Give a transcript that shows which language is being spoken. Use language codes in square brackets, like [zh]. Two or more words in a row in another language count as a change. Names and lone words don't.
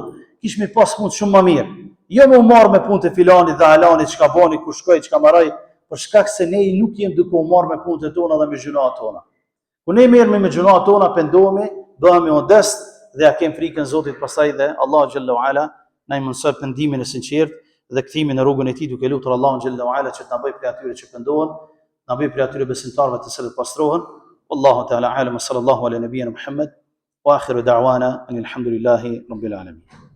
[sq] Kishmi pas punë shumë më mirë. Jo me u marr me punët e filanit dhe alanit, çka bani, ku shkoi, çka marroi, për shkak se ne nuk jemi duke u marr me punët e tona dhe me gjunat tona. Ku ne merremi me gjunat tona, pendohemi, bëhemi modest dhe ja kem frikën Zotit, pastaj dhe Allahu [ar] جل وعلا [sq] na i mëson pendimin e sinqert dhe kthimin në rrugën e tij, duke lutur Allahun [ar] جل وعلا [sq] që të na bëjë prej atyre që pendohen, na bëjë prej atyre besimtarëve të cilët pastrohen. [ar] والله تعالى أعلم صلى الله على نبينا محمد وآخر دعوانا الحمد لله رب العالمين.